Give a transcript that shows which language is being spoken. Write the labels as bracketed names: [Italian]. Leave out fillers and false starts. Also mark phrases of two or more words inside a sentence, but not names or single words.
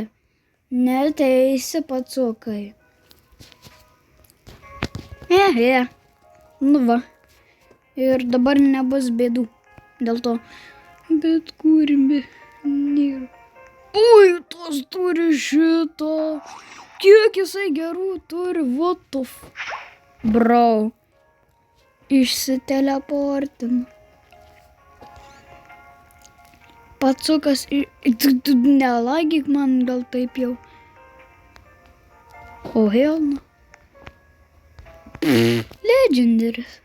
[Lithuanian] Neteisi, pacukai. Nu va. Ir dabar nebus bėdų. Dėl to. Bet kurmi nėra. Ui, tas turi šitą. Kiek jisai gerų turi, [English] what the f... [Lithuanian] Bro. Išsiteleportino. Pacukas, nelagyk man gal taip jau. [English] O hell no. Legendaris.